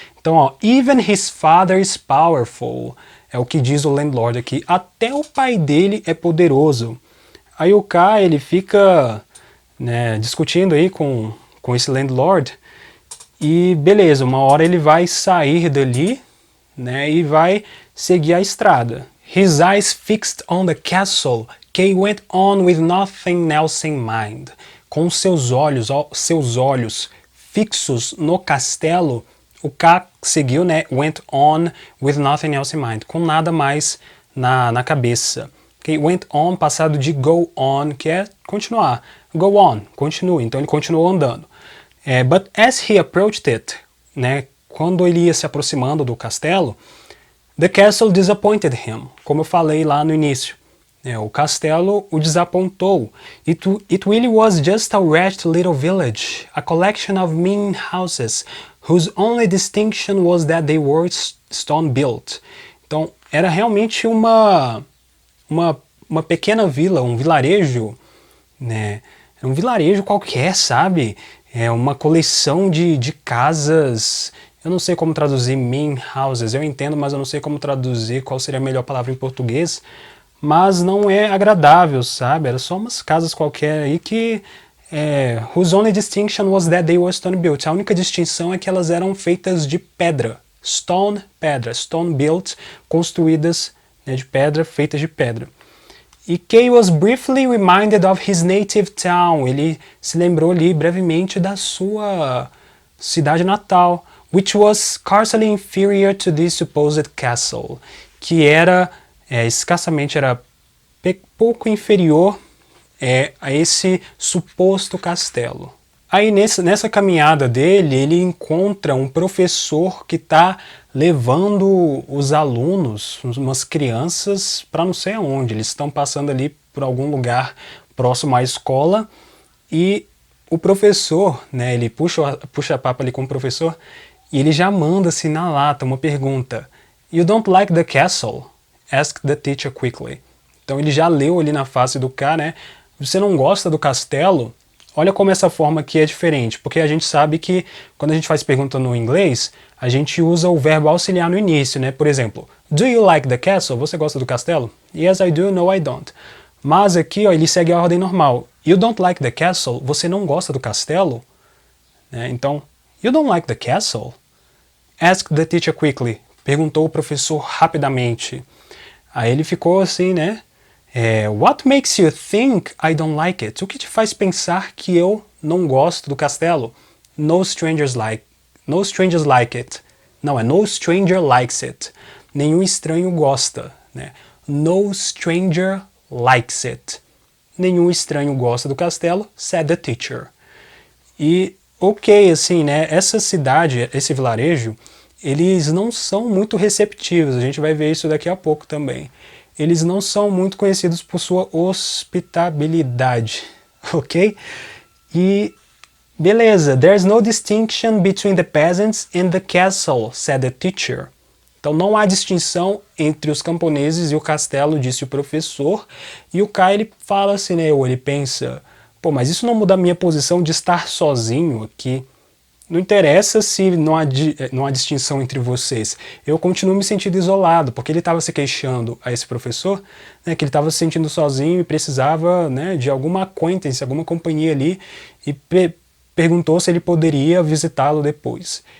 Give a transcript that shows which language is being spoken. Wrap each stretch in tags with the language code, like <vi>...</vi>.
<pt>Então, ó,</pt> <en>even his father is powerful,</en> <pt>é o que diz o landlord aqui, até o pai dele é poderoso. Aí o K, ele fica, né, discutindo aí com esse landlord, E beleza, uma hora ele vai sair dali, né, e vai seguir a estrada.</pt> <en>His eyes fixed on the castle, Kay went on with nothing else in mind.</en> <pt>Com seus olhos fixos no castelo, o K seguiu, né,</pt> <en>went on with nothing else in mind,</en> <pt>com nada mais na cabeça. Okay? Went on, passado de go on, que é continuar. Go on, continue. Então ele continuou andando.</pt> <en>But as he approached it,</en> <pt>né, quando ele ia se aproximando do castelo,</pt> <en>the castle disappointed him,</en> <pt>como eu falei lá no início. O castelo o desapontou.</pt> <en>It really was just a wretched little village, a collection of mean houses, whose only distinction was that they were stone-built.</en> <pt>Então, era realmente uma pequena vila, um vilarejo, né? Um vilarejo qualquer, sabe? É uma coleção de casas. Eu não sei como traduzir mean houses, eu entendo, mas eu não sei como traduzir qual seria a melhor palavra em português. Mas não é agradável, sabe? Era só umas casas qualquer aí que...</pt> <en>whose only distinction was that they were stone built.</en> <pt>A única distinção é que elas eram feitas de pedra. Pedra. Stone built, construídas, né, de pedra, feitas de pedra.</pt> <en>E Kay was briefly reminded of his native town.</en> <pt>Ele se lembrou ali brevemente da sua cidade natal,</pt> <en>which was scarcely inferior to this supposed castle,</en> <pt>que era escassamente pouco inferior a esse suposto castelo. Aí nessa caminhada dele, ele encontra um professor que está levando os alunos, umas crianças, para não sei aonde. Eles estão passando ali por algum lugar próximo à escola e o professor, né, ele puxa papo ali com o professor e ele já manda assim na lata uma pergunta.</pt> <en>You don't like the castle? Ask the teacher quickly.</en> <pt>Então ele já leu ali na face do cara, né? Você não gosta do castelo? Olha como essa forma aqui é diferente, porque a gente sabe que quando a gente faz pergunta no inglês, a gente usa o verbo auxiliar no início, né?</pt> <en>Por exemplo, do you like the castle?</en> <pt>Você gosta do castelo?</pt> <en>Yes, I do. No, I don't.</en> <pt>Mas aqui, ó, ele segue a ordem normal.</pt> <en>You don't like the castle?</en> <pt>Você não gosta do castelo?</pt> <en>Então, you don't like the castle? Ask the teacher quickly.</en> <pt>Perguntou o professor rapidamente. Aí ele ficou assim, né?</pt> <en>What makes you think I don't like it?</en> <pt>O que te faz pensar que eu não gosto do castelo?</pt> <en>No strangers like it. Não, no stranger likes it.</en> <pt>Nenhum estranho gosta, né?</pt> <en>No stranger likes it.</en> <pt>Nenhum estranho gosta do castelo,</pt> <en>said the teacher.</en> <pt>E, ok, assim, né? Essa cidade, esse vilarejo, eles não são muito receptivos. A gente vai ver isso daqui a pouco também. Eles não são muito conhecidos por sua hospitabilidade, ok?</pt> <en>E beleza, there's no distinction between the peasants and the castle, said the teacher.</en> <pt>Então não há distinção entre os camponeses e o castelo, disse o professor. E o Kai, ele fala assim, né, ou ele pensa, pô, mas isso não muda a minha posição de estar sozinho aqui. Não interessa se não há distinção entre vocês. Eu continuo me sentindo isolado, porque ele estava se queixando a esse professor, né, que ele estava se sentindo sozinho e precisava, né, de alguma acquaintance, alguma companhia ali, e perguntou se ele poderia visitá-lo depois.</pt>